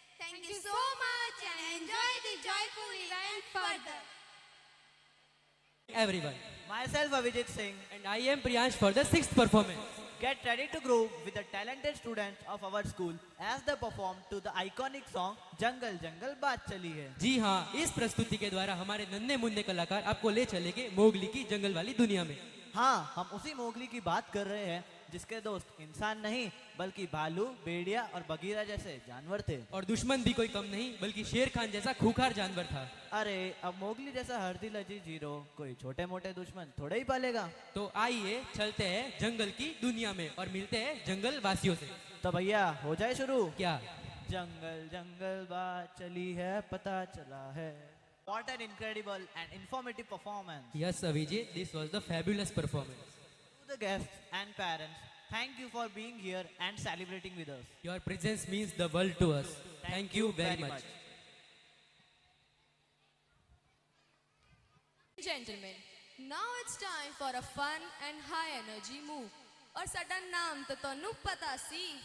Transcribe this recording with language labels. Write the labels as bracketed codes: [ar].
[en] Thank you so much and enjoy the joyful event further. Everyone, Myself Avijit Singh. and I am Priyansh for the sixth performance. Get ready to groove with the talented students of our school as they perform to the iconic song [hi] जंगल जंगल बात चली है. जी हाँ, इस प्रस्तुति के द्वारा हमारे नन्हे मुन्ने कलाकार आपको ले चलेंगे मोगली की जंगल वाली दुनिया में. हाँ, हम उसी मोगली की बात कर रहे हैं जिसके दोस्त इंसान नहीं बल्कि भालू, भेड़िया और बगीरा जैसे जानवर थे. और दुश्मन भी कोई कम नहीं बल्कि शेर खान जैसा खूंखार जानवर था. अरे अब मोगली जैसा हरदी लजी जीरो कोई छोटे मोटे दुश्मन थोड़े ही पालेगा. तो आइए चलते हैं जंगल की दुनिया में और मिलते हैं जंगल वासियों से. तो भैया हो जाए शुरू. क्या? जंगल जंगल बात चली है पता चला है. [en] What an incredible and informative performance. Yes, Avijit, this was the fabulous performance. To the guests and parents, thank you for being here and celebrating with us. Your presence means the world to us. Thank you very much. Gentlemen, now it's time for a fun and high energy move. और सडन नाम तो तन्नू पता सी